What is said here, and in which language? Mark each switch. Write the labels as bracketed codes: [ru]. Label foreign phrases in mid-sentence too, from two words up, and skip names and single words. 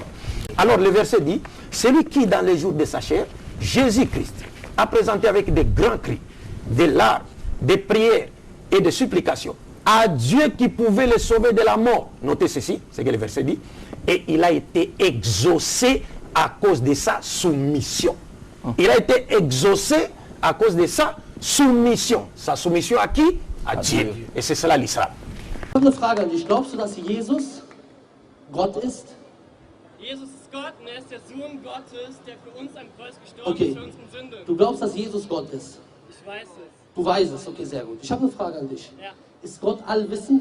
[fr] Alors le verset dit, celui qui dans les jours de sa chair, Jésus-Christ, a présenté avec des grands cris, des larmes, des prières et des supplications à Dieu qui pouvait le sauver de la mort. Notez ceci, c'est ce que le verset dit, et il a été exaucé à cause de sa soumission. Il a été exaucé à cause de sa soumission. Sa soumission à qui? À Dieu. Et c'est cela l'Islam. [de] Ich habe eine Frage an dich. Glaubst du, dass Jesus Gott ist? Jesus ist Gott und er ist der Sohn Gottes, der für uns am Kreuz gestorben Okay. ist, für unsere Sünde. Du glaubst, dass Jesus Gott ist? Ich weiß es. Du weißt es. Okay, sehr gut. Ich habe eine Frage an dich. Ja, Ist Gott allwissend?